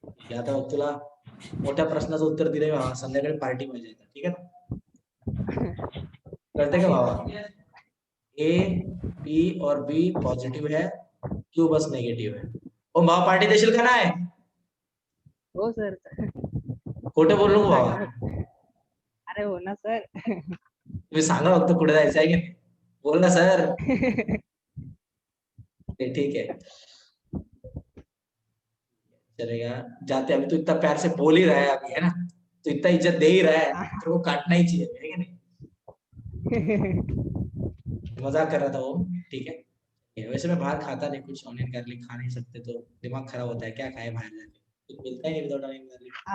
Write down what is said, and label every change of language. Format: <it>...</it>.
<mr>या आता बघ तुला मोठ्या प्रश्नाचं उत्तर दिलंय भावा, संध्याकाळी पार्टी मध्ये येतात, ठीक आहे ना? कळते का भावा?</mr> <hi>ए पी और बी पॉझिटिव्ह है, क्यू बस नेगेटिव्ह है।</hi> <mr>ओम भावा पार्टी देशील का नाही? हो सर. खोटं बोलू नको भावा, अरे हो ना सर. तुम्ही सांगा फक्त कुठे जायचं आहे की नाही, बोल ना सर.</mr> <hi>ठीक है चलेगा, जाते अभी तो इतना प्यार से बोल ही रहा है अभी, है ना, तो इतना इज्जत दे ही रहा है, तो वो काटना ही चाहिए, है कि नहीं? मजाक कर रहा था वो, ठीक है। वैसे मैं बाहर खाता नहीं कुछ, ऑनियन गार्लिक खा नहीं सकते तो दिमाग खराब होता है, क्या खाए बाहर जाके, कुछ मिलता ही नहीं विदाउट ऑनियन गार्लिक।</hi>